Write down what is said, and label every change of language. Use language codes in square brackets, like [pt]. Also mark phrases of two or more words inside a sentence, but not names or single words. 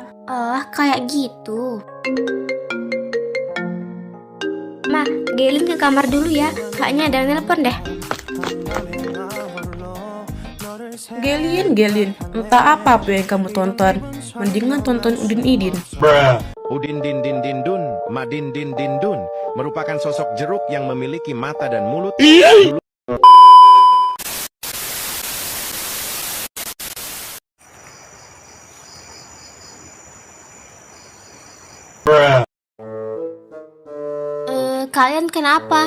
[id] Oh kayak gitu. Ma, Gelin ke kamar dulu ya. Kayaknya ada yang nelpon deh. Gelin, entah apa yang kamu tonton. Mendingan tonton Udin Idin. Udin din din din dun, Madin din din dun merupakan sosok jeruk yang memiliki mata dan mulut. Kalian kenapa?